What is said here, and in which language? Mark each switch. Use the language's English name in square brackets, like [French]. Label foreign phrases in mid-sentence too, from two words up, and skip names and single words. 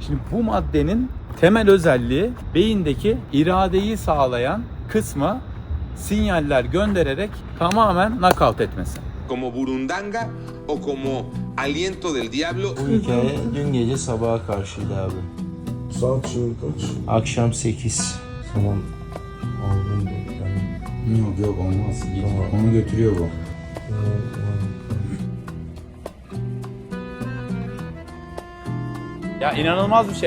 [Turkish] Şimdi bu maddenin temel özelliği beyindeki iradeyi sağlayan kısma sinyaller göndererek tamamen knockout etmesi. [Spanish] Como burundanga o como aliento del diablo. [Turkish] Bu hikaye dün gece sabaha karşıydı abi. Saat şimdi kaç? Akşam 8. Tamam. Aldım ben. Yok yok olmaz. Onu götürüyor bu. Ya inanılmaz bir şey.